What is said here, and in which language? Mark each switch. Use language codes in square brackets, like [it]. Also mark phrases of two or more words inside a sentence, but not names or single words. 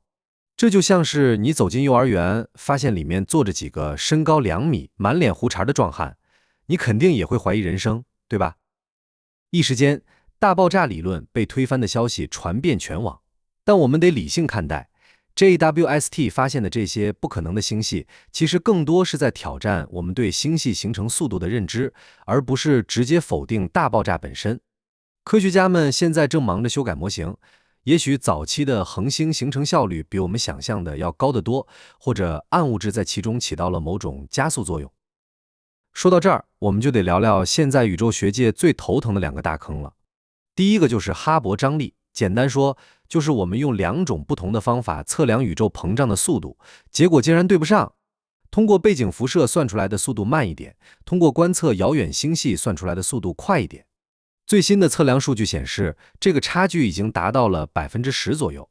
[zh] 這就像是你走進幼兒園，發現裡面坐着幾個身高2米、滿臉鬍茬的壯漢，你肯定也會懷疑人生，對吧？一時間，大爆炸理論被推翻的消息傳遍全網。但我們得理性看待。JWST 發現的這些不可能的星系，其實更多是在挑戰我們對星系形成速度的認知，而不是直接否定大爆炸本身。科學家們現在正忙着修改模型，也許早期的恆星形成效率比我们想象的要高得多，或者暗物質在其中起到了某種加速作用。說到這兒，我們就得聊聊現在宇宙學界最頭疼的2個大坑了。第一個就是哈勃張力，簡單說，就是我們用2種不同的方法測量宇宙膨脹的速度，結果竟然對不上。通過背景輻射算出來的速度慢一點，通過觀測遙遠星系算出來的速度快一點。最新的測量數據顯示，這個差距已經達到了10%左右。